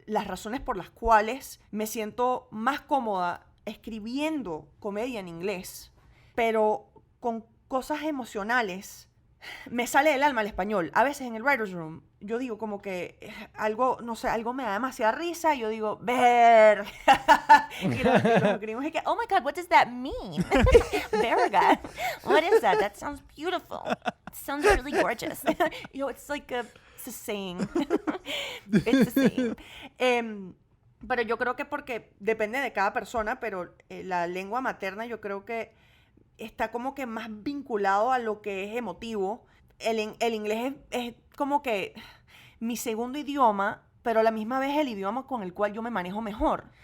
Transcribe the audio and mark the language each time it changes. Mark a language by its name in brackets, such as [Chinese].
[Spanish] las razones por las cuales me siento más cómoda escribiendo comedia en inglés, pero con cosas emocionales. Me sale del alma el español. A veces en el writer's room yo digo como que algo, no sé, algo me da demasiada risa y yo digo, ver. Y los gringos es que, [English] oh my God, what does that mean? Verga. What is that? That sounds beautiful. It sounds really gorgeous. You know, it's like it's a saying. It's a saying. [Spanish] Pero yo creo que porque depende de cada persona, pero la lengua materna yo creo que está como que más vinculado a lo que es emotivo. El inglés es como que mi segundo idioma, pero a la misma vez el idioma con el cual yo me manejo mejor.